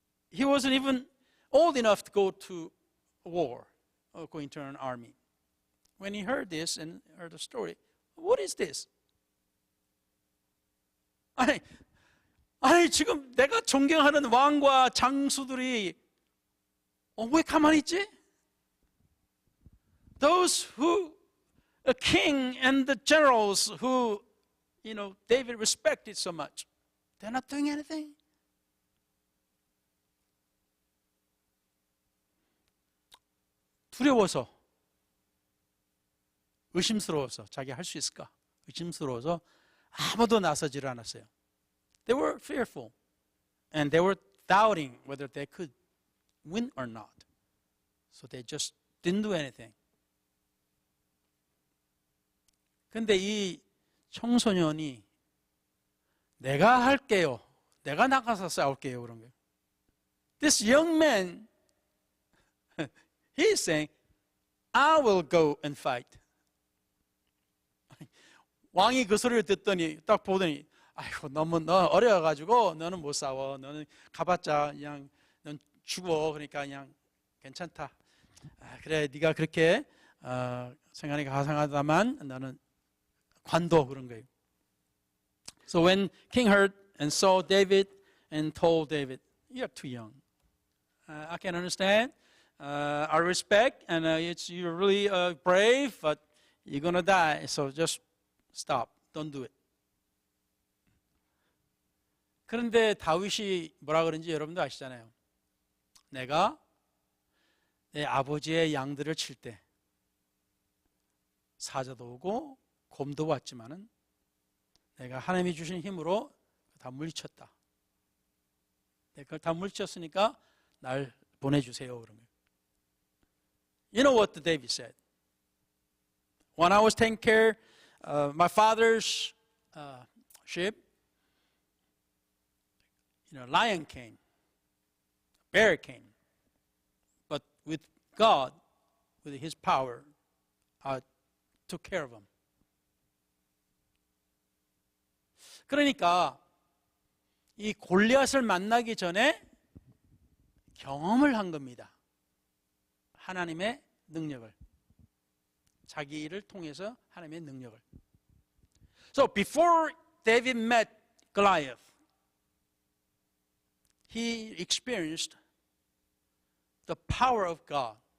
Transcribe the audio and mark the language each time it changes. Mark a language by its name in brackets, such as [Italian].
[English] He wasn't even old enough to go to war or go into an army. When he heard this and heard the story, what is this? [Korean] 아니 지금 내가 존경하는 왕과 장수들이 왜 가만히 있지? [English] Those who, a king and the generals who, David respected so much, they're not doing anything. [Korean] 두려워서, 의심스러워서, 자기 할 수 있을까? 의심스러워서 아무도 나서질 않았어요. [English] They were fearful, and they were doubting whether they could win or not. So they just didn't do anything. [Korean] 근데 이 청소년이 내가 할게요. 내가 나가서 싸울게요. 그런 거예요. [English] This young man, he is saying, I will go and fight. [Korean] 왕이 그 소리를 듣더니 딱 보더니 아이고 너무 너 어려워가지고 너는 못 싸워. 너는 가봤자 그냥 넌 죽어. 그러니까 그냥 괜찮다. 그래 네가 그렇게 생각이 가상하다만 너는 관도 그런 거예요. [English] So when King heard and saw David and told David, you're too young. I can understand. I respect and you're really brave, but you're gonna die. So just stop. Don't do it. [Korean] 그런데 다윗이 뭐라 그런지 여러분도 아시잖아요. 내가 내 아버지의 양들을 칠 때 사자도 오고 곰도 왔지만은 내가 하나님이 주신 힘으로 다 물리쳤다. 내가 그걸 다 물리쳤으니까 날 보내주세요. 그런 거예요. [English] You know what David said? When I was taking care of my father's sheep, lion came, bear came, but with God, with His power, I took care of them. [Korean] 그러니까 이 골리앗을 만나기 전에 경험을 한 겁니다. 하나님의 능력을. 자기 일을 통해서 하나님의 능력을. [English] So before David met Goliath, he experienced the power of God.